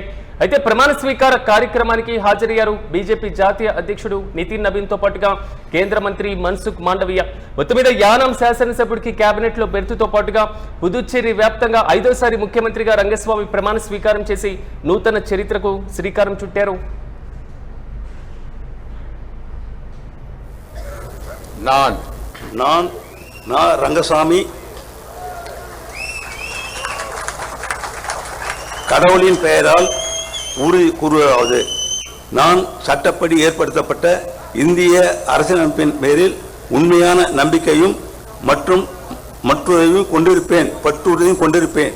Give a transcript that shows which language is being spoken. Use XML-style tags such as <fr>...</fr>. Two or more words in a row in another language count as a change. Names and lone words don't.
<te>అయితే ప్రమాణ స్వీకార కార్యక్రమానికి హాజరయ్యారు బీజేపీ జాతీయ అధ్యక్షుడు నితిన్ నవీన్ తో పాటుగా కేంద్ర మంత్రి మన్సుఖ్ మాండవీయ. మొత్తం మీద యానాం శాసనసభ్యుడికి కేబినెట్ లో బెర్తుతో పాటుగా పుదుచ్చేరి వ్యాప్తంగా 5వసారి ముఖ్యమంత్రిగా రంగస్వామి ప్రమాణ స్వీకారం చేసి నూతన చరిత్రకు శ్రీకారం చుట్టారు.</te> <ta>நான் ரங்கசாமி கடவுளின் பெயரால் உறுதி கூறுவதாவது, நான் சட்டப்படி ஏற்படுத்தப்பட்ட இந்திய அரசியலமைப்பின் பேரில் உண்மையான நம்பிக்கையும் மற்றுரையும் கொண்டிருப்பேன்.</ta>